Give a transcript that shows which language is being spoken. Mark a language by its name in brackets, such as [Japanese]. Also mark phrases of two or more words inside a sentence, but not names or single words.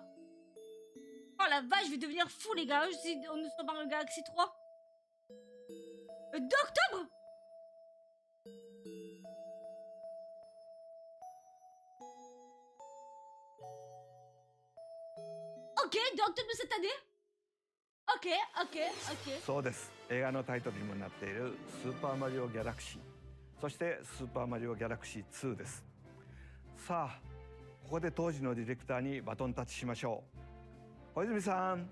[French] Oh la vache, je vais devenir fou les gars. Si nous sortons Mario Galaxy 3. 2 octobre. Ok, 2 octobre de cette année. Ok. [Japanese] そうです。映画のタイトルにもなっているスーパーマリオギャラクシー、そしてスーパーマリオギャラクシー2です。さあ、ここで当時のディレクターにバトンタッチしましょう。小泉さん。